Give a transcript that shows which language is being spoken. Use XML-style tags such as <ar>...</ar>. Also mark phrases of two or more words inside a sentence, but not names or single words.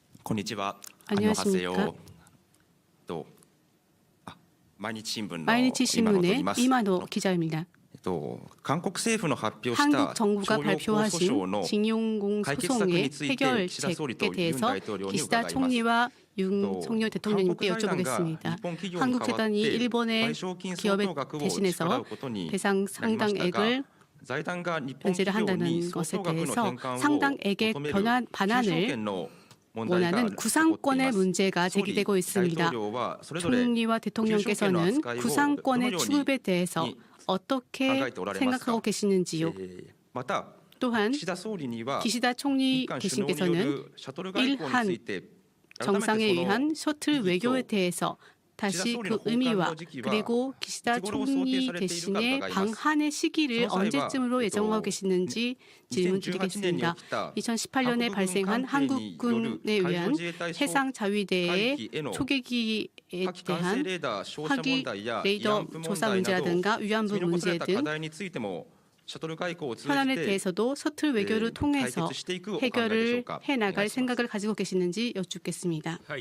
<ja>こんにちは。</ja> <ko>안녕하십니까?</ko> <ja>と毎日新聞の</ja> <ko>마이니치</ko> <ja>今野と言い</ja> <ko>신문의</ko> <ja>ます。</ja> <ko>이만호 기자입니다.</ko> <ja>韓国政府の発表した</ja> <ko>한국 정부가</ko> <ja>徴用工訴訟</ja> <ko>발표하신</ko> <ja>の</ja> <ko>징용공</ko> <ja>解決策に</ja> <ko>소송의</ko> <ja>ついて岸田総理と</ja> <ko>해결책에</ko> <ja>ユン</ja> <ko>대해서</ko> <ja>大統領に</ja> <ko>기시다</ko> <ja>伺います</ja> <ko>총리와 윤석열 대통령님께</ko> <ja>한국 財団が</ja> <ko>여쭤보겠습니다.</ko> <ja>日本企業に代わって</ja> <ko>한국 재단이 일본의</ko> <ja>賠償金相</ja> <ko>기업에</ko> <ja>当額を支払</ja> <ko>대신해서</ko> <ja>うことに</ja> <ko>배상</ko> <ja>なりましたが</ja> <ko>상당액을</ko> <ja>財団が日本</ja> <ko>변제를</ko> <ja>企業に</ja> <ko>한다는</ko> <ja>相</ja> <ko>것에</ko> <ja>当額の</ja> <ko>대해서</ko> <ja>返還を</ja> <ko>상당액의</ko> <ja>求める</ja> <ko>반환을</ko> <ja>求償権の問題が</ja> <ko>원하는</ko> <ja>起こってい</ja> <ko>구상권의</ko> <ja>ます。</ja> <ko>문제가</ko> <ja>総理</ja> <ko>제기되고</ko> <ja>大</ja> <ko>있습니다.</ko> <ja>統領はそれぞれ</ja> <ko>총리와 대통령께서는 구상권의 취급에 대해서 어떻게 생각하고 계시는지요?</ko> <ja>また</ja> <ko>또한</ko> <ja>岸田総理には</ja> <ko>기시다</ko> <ja>日</ja> <ko>총리</ko> <ja>韓首脳によ</ja> <ko>대신께서는</ko> <ja>るシャトル外交について</ja> <ko>정상에</ko> <ja>改めてその</ja> <ko>의한 셔틀 외교에 대해서 다시 그 의미와 그리고 기시다 총리 대신의 방한의 시기를 언제쯤으로 예정하고 계시는지 질문 드리겠습니다. 2018년에 발생한 한국군에 의한 해상 자위대의 초계기에 대한 화기 레이더 조사 문제라든가 위안부 문제 등 현안에 대해서도 셔틀 외교를 통해서 해결을 해나갈 생각을 가지고 계시는지 여쭙겠습니다.</ko>